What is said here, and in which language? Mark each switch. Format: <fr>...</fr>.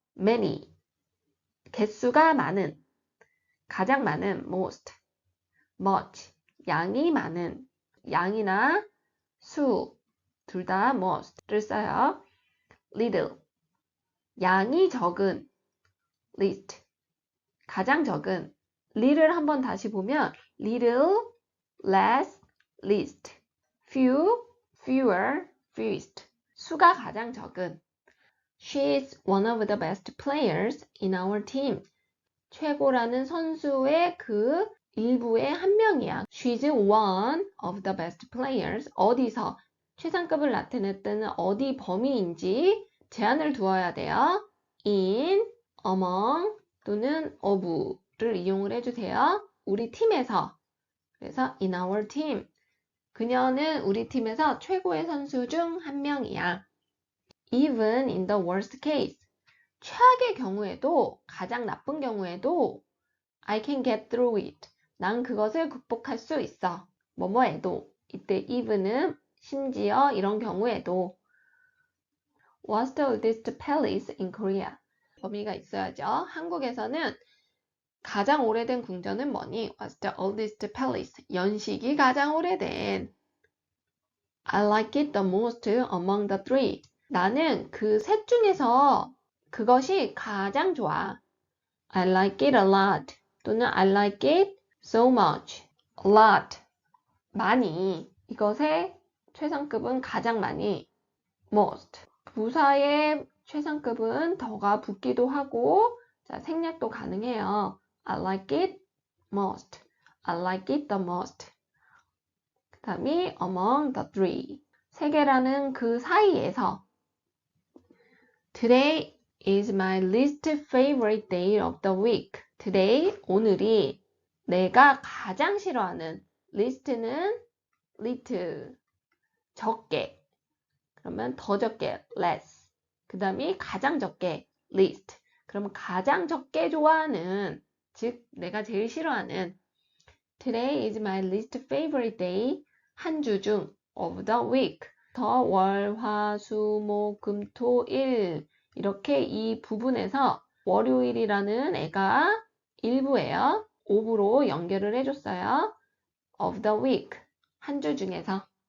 <ko>many, 개수가 많은, 가장 많은. most, much, 양이 많은, 양이나 수, 둘 다 most를 써요. little, 양이 적은, least, 가장 적은.</ko> <en>little</en> <ko>한번 다시 보면</ko> <en>little, less, least, few, fewer, fewest,</en> <ko>수가 가장 적은.</ko> <en>She is one of the best players in our team.</en> <ko>최고라는 선수의 그 일부의 한 명이야.</ko> <en>She's one of the best players.</en> <ko>어디서 최상급을 나타냈다는 어디 범위인지 제한을 두어야 돼요. in, among 또는 of를 이용을 해주세요. 우리 팀에서.</ko> <en>그래서 in our team.</en> <ko>그녀는 우리 팀에서 최고의 선수 중 한 명이야.</ko> <en>Even in the worst case.</en> <ko>최악의 경우에도, 가장 나쁜 경우에도</ko> <en>I can get through it.</en> <ko>난 그것을 극복할 수 있어. 뭐뭐해도. 이때 even은 심지어 이런 경우에도.</ko> <en>What's the oldest palace in Korea?</en> <ko>범위가 있어야죠. 한국에서는 가장 오래된 궁전은 뭐니?</ko> <en>What's the oldest palace?</en> <ko>연식이 가장 오래된.</ko> <en>I like it the most among the three.</en> <ko>나는 그 셋 중에서 그것이 가장 좋아.</ko> <en>I like it a lot. 또는 I like it so much. A lot. 많이.</en> <ko>이것의 최상급은 가장 많이.</ko> <en>most.</en> <ko>부사의 최상급은 더가 붙기도 하고, 자, 생략도 가능해요.</ko> <en>I like it most. I like it the most.</en> <ko>그 다음이</ko> <en>among the three.</en> <ko>세 개라는 그 사이에서.</ko> <en>Today is my least favorite day of the week.</en> <ko>Today, 오늘이 내가 가장 싫어하는. least는 little, 적게. 그러면 더 적게, less. 그 다음에 가장 적게, least. 그러면 가장 적게 좋아하는, 즉 내가 제일 싫어하는.</ko> <en>Today is my least favorite day.</en> <ko>한 주 중</ko> <en>of the week.</en> <ko>더 월, 화, 수, 목, 금, 토, 일. 이렇게 이 부분에서 월요일이라는 애가 일부예요. of로 연결을 해줬어요.</ko> <en>of the week.</en> <ko>한 주 중에서.</ko>